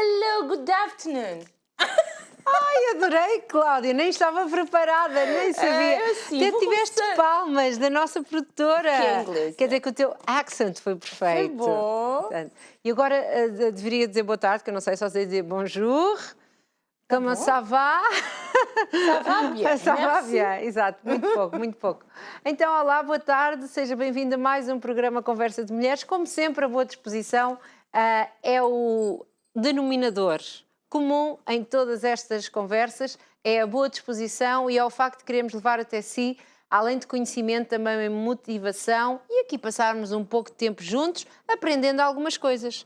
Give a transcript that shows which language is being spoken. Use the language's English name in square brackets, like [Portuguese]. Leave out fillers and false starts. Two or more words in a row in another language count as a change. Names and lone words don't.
[English] Hello, good afternoon. [Portuguese] Ai, adorei, Cláudia, nem estava preparada, nem sabia. Sim, Até tiveste palmas da nossa produtora. Que é inglês, Quer dizer que o teu accent foi perfeito. Foi bom. Portanto, e agora deveria dizer boa tarde, que eu não sei, só sei dizer bonjour. [French] Comment [Portuguese] bom. [French] ça va? Ça va bien, Ça va merci. bien, [Portuguese] exato, muito pouco, muito pouco. Então, olá, boa tarde, seja bem-vindo a mais um programa Conversa de Mulheres. Como sempre, a boa disposição é o denominador comum em todas estas conversas, é a boa disposição e é o facto de queremos levar até si, além de conhecimento, também motivação e aqui passarmos um pouco de tempo juntos, aprendendo algumas coisas.